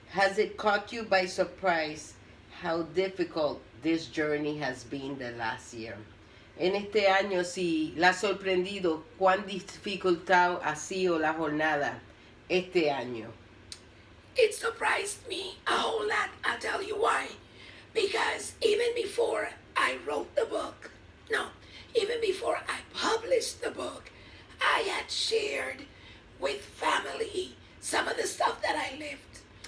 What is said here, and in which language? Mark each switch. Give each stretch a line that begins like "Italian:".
English: Has it caught you by surprise how difficult this journey has been the last year?
Spanish: En este año, si la ha sorprendido cuán dificultad ha sido la jornada este año.
English: it surprised me a whole lot. I'll tell you why. Because even before I wrote the book, even before I published the book, I had shared with family some of the stuff that I lived.